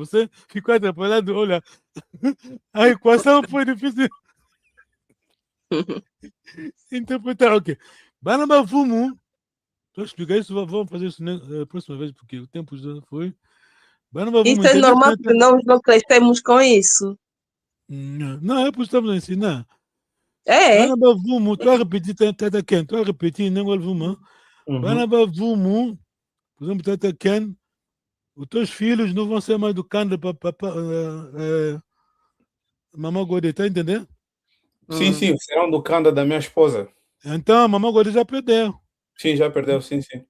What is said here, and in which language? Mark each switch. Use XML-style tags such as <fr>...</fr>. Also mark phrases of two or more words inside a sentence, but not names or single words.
<pt>Você ficou atrapalhado, olha, a equação foi difícil interpretar. Ok. Banabavumu, estou a explicar isso, vamos fazer isso na próxima vez, porque o tempo já foi. Isso é normal, porque nós não crescemos com isso. Não, é porque estamos a ensinar. É.</pt> <kg>Banaba vumu,</kg> <pt>tu vas repetir Tata Ken, tu vas repetir Nengol Vuma.</pt> <kg>Banaba vumu,</kg> <pt>por exemplo, Tata Ken, os teus filhos não vão ser mais do Kanda para Mamãe Godê, tá entendendo? Sim, serão do Kanda da minha esposa. Então, a Mamãe Godê já perdeu. Sim, já perdeu, sim.</pt>